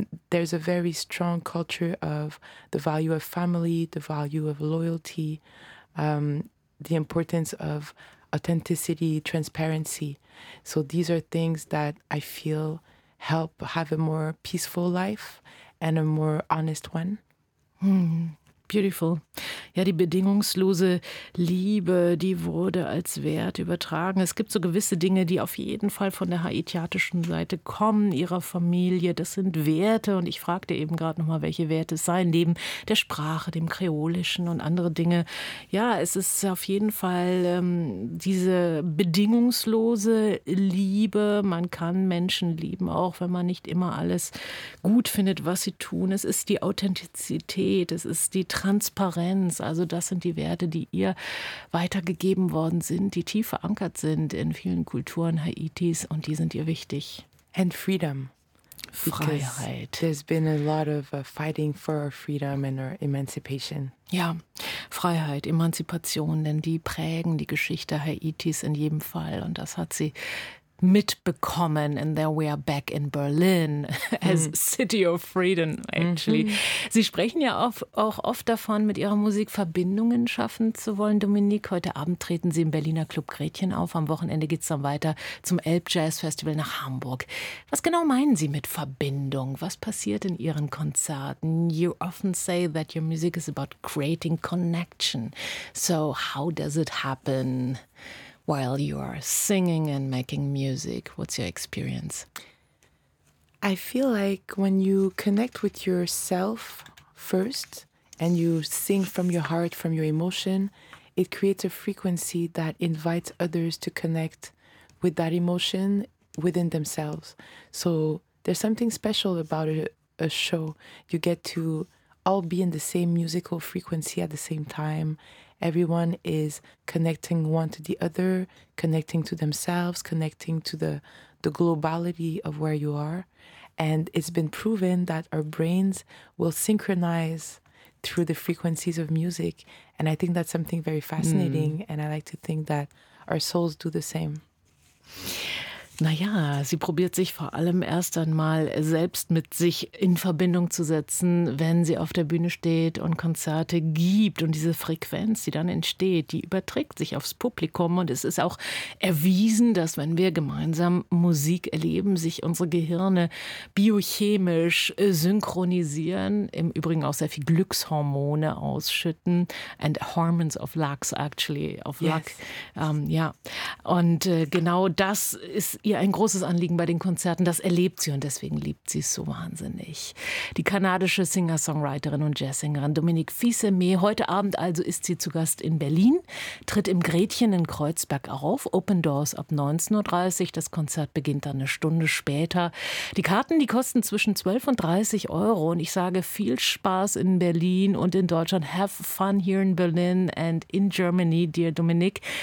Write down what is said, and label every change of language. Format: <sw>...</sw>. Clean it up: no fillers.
<en>There's a very strong culture of the value of family, the value of loyalty, the importance of authenticity, transparency. So these are things that I feel help have a more peaceful life and a more honest one. Mm, beautiful.</en> <de>Ja, die bedingungslose Liebe, die wurde als Wert übertragen. Es gibt so gewisse Dinge, die auf jeden Fall von der haitianischen Seite kommen, ihrer Familie. Das sind Werte. Und ich fragte eben gerade nochmal, welche Werte es seien, neben der Sprache, dem Kreolischen und andere Dinge. Ja, es ist auf jeden Fall diese bedingungslose Liebe. Man kann Menschen lieben, auch wenn man nicht immer alles gut findet, was sie tun. Es ist die Authentizität, es ist die Transparenz. Also das sind die Werte, die ihr weitergegeben worden sind, die tief verankert sind in vielen Kulturen Haitis und die sind ihr wichtig.</de> <en>And freedom.</en> <de>Freiheit.</de> <en>There's been a lot of fighting for our freedom and our emancipation.</en> <de>Ja, Freiheit, Emanzipation, denn die prägen die Geschichte Haitis in jedem Fall und das hat sie mitbekommen,</de> <en>and there we are back in Berlin as City of Freedom, actually. Mm-hmm.</en> <de>Sie sprechen ja auch oft davon, mit ihrer Musik Verbindungen schaffen zu wollen. Dominique, heute Abend treten Sie im Berliner Club Gretchen auf. Am Wochenende geht es dann weiter zum Elb Jazz Festival nach Hamburg. Was genau meinen Sie mit Verbindung? Was passiert in Ihren Konzerten?</de> <en>You often say that your music is about creating connection. So how does it happen while you are singing and making music? What's your experience? I feel like when you connect with yourself first and you sing from your heart, from your emotion, it creates a frequency that invites others to connect with that emotion within themselves. So there's something special about a show. You get to all be in the same musical frequency at the same time. Everyone is connecting one to the other, connecting to themselves, connecting to the globality of where you are. And it's been proven that our brains will synchronize through the frequencies of music. And I think that's something very fascinating. Mm. And I like to think that our souls do the same.</en> <de>Naja, sie probiert sich vor allem erst einmal selbst mit sich in Verbindung zu setzen, wenn sie auf der Bühne steht und Konzerte gibt. Und diese Frequenz, die dann entsteht, die überträgt sich aufs Publikum. Und es ist auch erwiesen, dass wenn wir gemeinsam Musik erleben, sich unsere Gehirne biochemisch synchronisieren, im Übrigen auch sehr viel Glückshormone ausschütten.</de> <en>And hormones of luck, actually, of luck. Yes.</en> <de>Und genau das ist ihr ein großes Anliegen bei den Konzerten. Das erlebt sie und deswegen liebt sie es so wahnsinnig. Die kanadische Singer-Songwriterin und Jazzsängerin Dominique Fils-Aimée. Heute Abend also ist sie zu Gast in Berlin, tritt im Gretchen in Kreuzberg auf. Open Doors ab 19.30 Uhr. Das Konzert beginnt dann eine Stunde später. Die Karten, die kosten zwischen 12 und 30 Euro. Und ich sage viel Spaß in Berlin und in Deutschland.</de> <en>Have fun here in Berlin and in Germany, dear Dominique.</en>